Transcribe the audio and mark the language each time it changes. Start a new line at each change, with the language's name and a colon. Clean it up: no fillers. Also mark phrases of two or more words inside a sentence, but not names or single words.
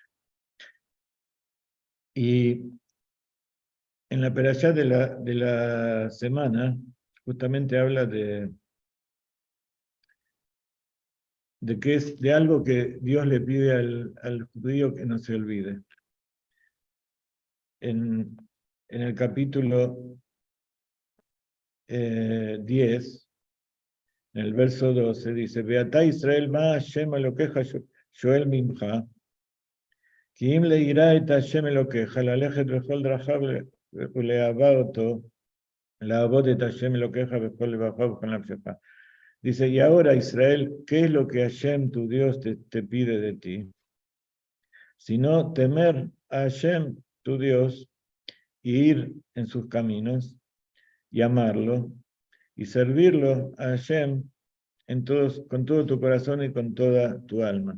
Spanish: Y en la perashá de la semana, justamente habla de que es de algo que Dios le pide al judío que no se olvide. En el capítulo 10, en el verso 12, dice:
Hebrew: ועתה ישראל מה השם אלוקיך שואל מעמך, כי אם ליראה את השם אלוקיך, ללכת בכל דרכיו ולאהבה אותו, לעבוד את השם אלוקיך בכל לבבך ובכל נפשך.
Spanish: Dice: y ahora, Israel, ¿qué es lo que Hashem, tu Dios, te pide de ti? Sino temer a Hashem, tu Dios, y ir en sus caminos, y amarlo, y servirlo a Hashem con todo tu corazón y con toda tu alma.